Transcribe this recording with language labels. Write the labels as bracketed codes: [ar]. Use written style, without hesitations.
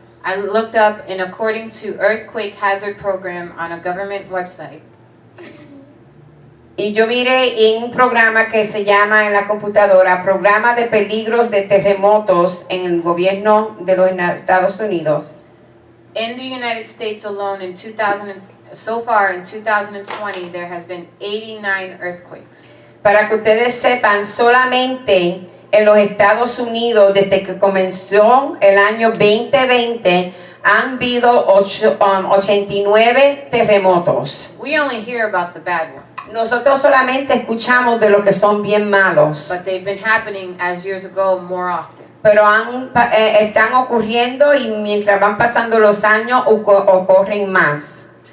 [en] I looked up, and according to Earthquake Hazard Program on a government website, [es] Y yo miré en un programa que se llama en la computadora Programa de Peligros de Terremotos en el gobierno de los Estados Unidos. [en] in the United States alone in 2000, so far in 2020, there has been 89 earthquakes. [es] Para que ustedes sepan, solamente en los Estados Unidos, desde que comenzó el año 2020, han habido 89 terremotos. [en] We only hear about the bad ones, [es] Nosotros solamente escuchamos de los que son bien malos, [en] but they've been happening as years ago more often. [es] pero están ocurriendo y mientras van pasando los años ocurren más.